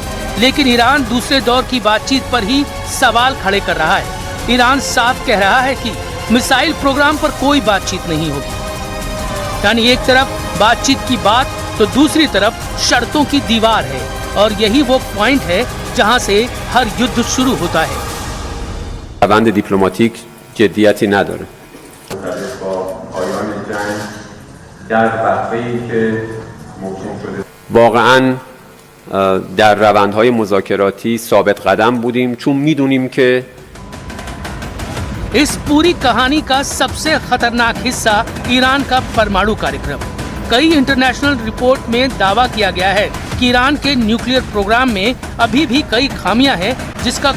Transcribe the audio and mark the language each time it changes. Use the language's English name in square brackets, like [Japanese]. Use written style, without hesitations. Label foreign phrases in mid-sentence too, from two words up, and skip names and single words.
[Hindi] लेकिन ईरान दूसरे दौर की बातचीत पर ही सवाल खड़े कर रहा है। ईरान साफ कह रहा है कि [English] missile program [Hindi] पर कोई बातचीत नहीं होगी। यानी एक तरफ बातचीत की बात तो दूसरी तरफ शर्तों की दीवार है, और यही वो पॉइंट है जहां से हर युद्ध शुरू होता है। [Persian] روند دیپلماتیک جدیتی نداره. واقعاً در روندهای مذاکراتی ثابت قدم بودیم چون میدونیم که [Hindi] इस पूरी कहानी का सबसे खतरनाक हिस्सा ईरान का परमाणु कार्यक्रम। कई [English] international report [Hindi] में दावा किया गया है कि ईरान के [English] nuclear program [Hindi] में अभी भी कई खामियां हैं, जिसका